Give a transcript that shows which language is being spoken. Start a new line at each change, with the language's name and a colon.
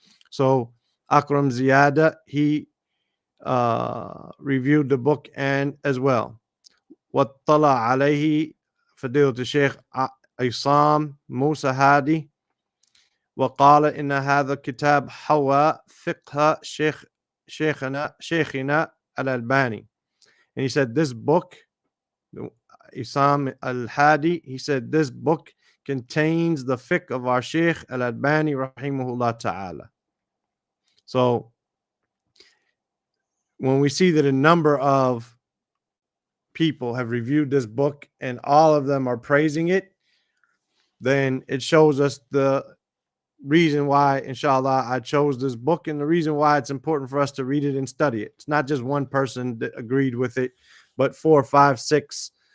English: So Akram Ziyada, he reviewed the book and as well.
Arabic: واطلع عليه فضيلة الشيخ عصام موسى هادي, وقال إن هذا الكتاب حوى فقه شيخنا الألباني.
English: And he said this book, Isam al-Hadi, he said this book contains the fiqh of our Sheikh Al-Albani rahimahullah ta'ala. So when we see that a number of people have reviewed this book and all of them are praising it, then it shows us the reason why, inshallah, I chose this book and the reason why it's important for us to read it and study it. It's not just one person that agreed with it, but 4, 5, 6